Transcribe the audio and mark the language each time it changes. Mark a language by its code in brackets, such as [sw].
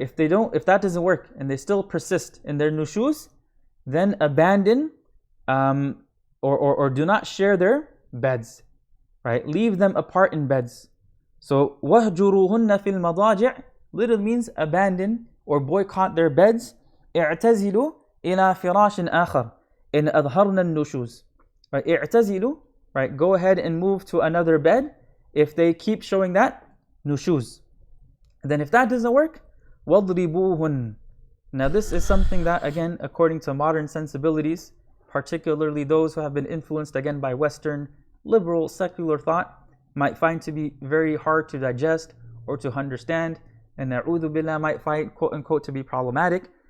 [en] If that doesn't work and they still persist in their nushuz, then abandon or do not share their beds. Right? Leave them apart in beds. So [ar] وَهْجُرُهُنَّ فِي الْمَضَاجِعِ [en] literally means abandon or boycott their beds. [ar] اعتزلوا إلى فراش آخر إن أظهرنا النشوز. [en] Right? اعتزلوا. Right? Go ahead and move to another bed if they keep showing that nushuz. Then if that doesn't work, وَضْرِبُوهُنْ. Now this is something that, again, according to modern sensibilities, particularly those who have been influenced again by Western liberal secular thought, might find to be very hard to digest or to understand, and na'udhu billah might find, quote unquote, to be problematic.